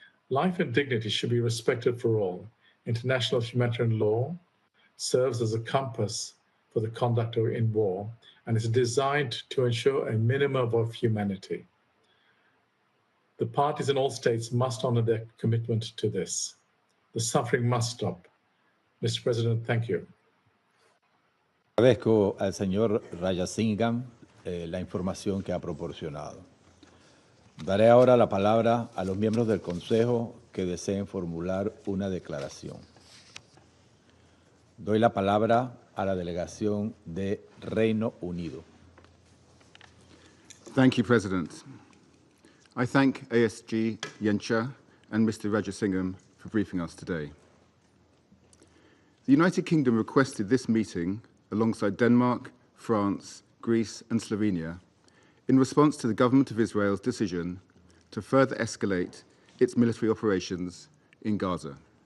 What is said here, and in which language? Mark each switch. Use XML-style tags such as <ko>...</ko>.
<en>Life and dignity should be respected for all. International humanitarian law serves as a compass for the conduct in war and is designed to ensure a minimum of humanity. The parties in all states must honor their commitment to this. The suffering must stop. Mr. President, thank you.</en> <es>Agradezco al señor Rajasingham la información que ha proporcionado. Daré ahora la palabra a los miembros del Consejo que deseen formular una declaración. Doy la palabra a la delegación de Reino Unido.</es> <en>Thank you, President. I thank ASG Yencha and Mr. Rajasingham for briefing us today. The United Kingdom requested this meeting alongside Denmark, France, Greece and Slovenia in response to the government of Israel's decision to further escalate its military operations in Gaza.</en>